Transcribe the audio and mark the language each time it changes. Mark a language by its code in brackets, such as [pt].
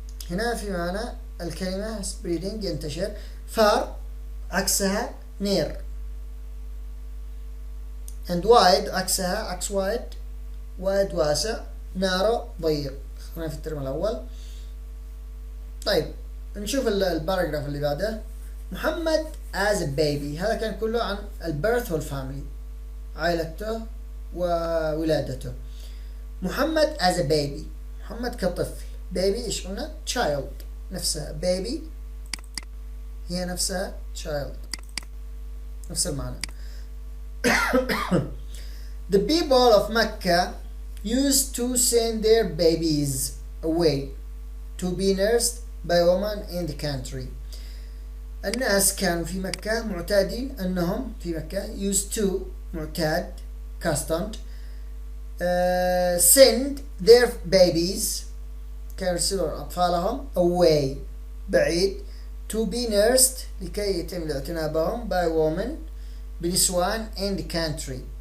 [ar] هنا في معنى الكلمة spreading ينتشر. [en] far عكسها near and wide عكسها عكس wide واسع. [ar] narrow ضيق. خلينا في الترم الأول. طيب نشوف الباراجراف اللي بعده. محمد [en] as a baby [ar] هذا كان كله عن البيرث والفاميلي عائلته وولادته. محمد [en] as a baby [ar] محمد كطفل. baby ايش قلنا؟ child نفسها baby هي نفسها child نفس المعنى. [en] The people of Mecca used to send their babies away to be nursed by women in the country. [ar] الناس كانوا في مكة معتادين أنهم في مكة [en] used to [ar] معتاد accustomed [en] send their babies [ar] كانوا يرسلون أطفالهم away بعيد [en] to be nursed [ar] لكي يتم الاعتناء بهم by women بنسوان [en] in the country.